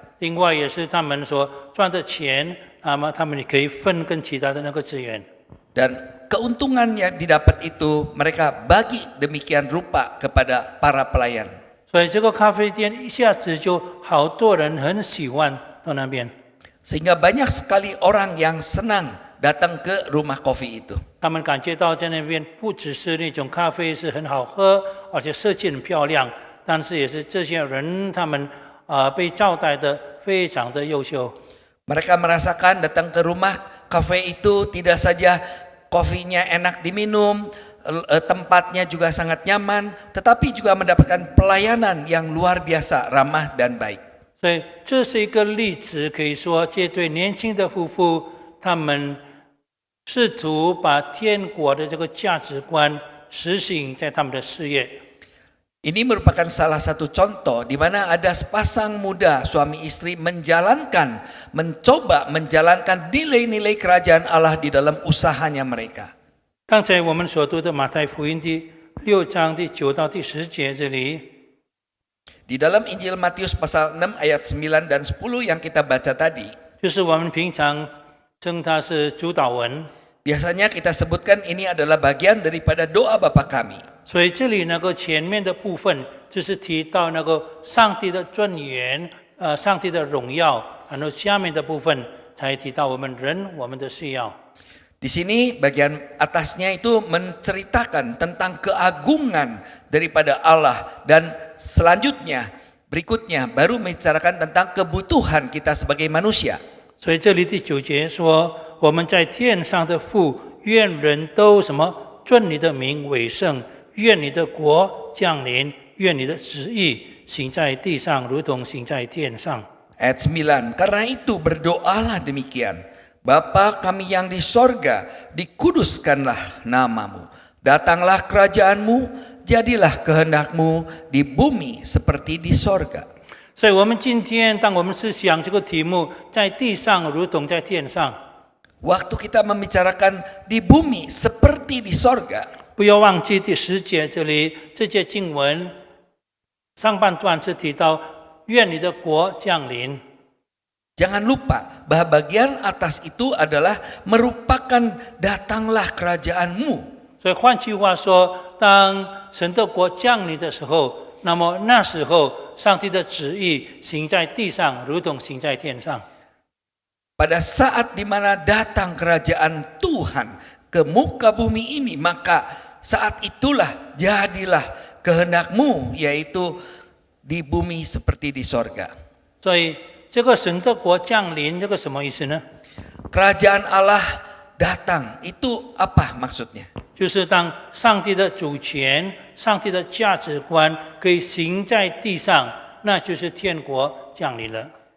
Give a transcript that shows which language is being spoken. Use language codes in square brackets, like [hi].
[zh] 另外也是他们所赚的钱，那么他们也可以分跟其他的那个资源。 [id] Dan keuntungan yang didapat itu mereka bagi demikian rupa kepada para pelayan. [zh] 所以这个咖啡店一下子就好多人很喜欢到那边。 [id] Sehingga banyak sekali orang yang senang datang ke rumah kopi itu. [zh] 他们感觉到在那边不只是那种咖啡是很好喝，而且设计很漂亮，但是也是这些人他们被招待的非常的优秀。 [id] Mereka merasakan datang ke rumah kafe itu tidak saja kopinya enak diminum, tempatnya juga sangat nyaman, tetapi juga mendapatkan pelayanan yang luar biasa, ramah dan baik. [zh] 所以这是一个例子，可以说这对年轻的夫妇，他们试图把天国的这个价值观实行在他们的事业。 [id] Ini merupakan salah satu contoh di mana ada sepasang muda suami istri mencoba menjalankan nilai-nilai kerajaan Allah di dalam usahanya mereka. [zh] 刚才我们所读的马太福音第6章第9到第10节这里， [id] Di dalam Injil Matius pasal 6 ayat 9 dan 10 yang kita baca tadi, [zh] 就是我们平常称它是主祷文。 [id] biasanya kita sebutkan ini adalah bagian daripada doa Bapa kami. [zh] 所以这里那个前面的部分就是提到那个上帝的尊严，上帝的荣耀，然后下面的部分才提到我们人我们的需要。 [id] Di sini bagian atasnya itu menceritakan tentang keagungan daripada Allah dan selanjutnya berikutnya baru membicarakan tentang kebutuhan kita sebagai manusia. [zh] 所以这里第9节说，我们在天上的父，愿人都什么尊你的名为圣。愿你的国降临，愿你的旨意行在地上，如同行在天上。 [id] Ayat 9, karena itu berdoalah demikian. Bapa kami yang di sorga, dikuduskanlah namamu. Datanglah kerajaanmu, jadilah kehendakmu di bumi seperti di sorga. [zh] 所以我们今天当我们思想这个题目，在地上如同在天上， [id] Waktu kita membicarakan di bumi seperti di sorga, [zh] 不要忘记第10节这里这节经文上半段是提到愿你的国降临。 [id] jangan lupa bahwa bagian atas itu adalah merupakan datanglah kerajaanmu. [zh] 所以换句话说，当神的国降临的时候，那么那时候上帝的旨意行在地上，如同行在天上。 [id] Pada saat di mana datang kerajaan Tuhan ke muka bumi ini, maka saat itulah jadilah kehendakmu, yaitu di bumi seperti di sorga. [zh] 所以这个神的国降临，这个什么意思呢？ [id] Kerajaan Allah datang, itu apa maksudnya? [zh] 就是当上帝的主权、上帝的价值观可以行在地上，那就是天国降临了。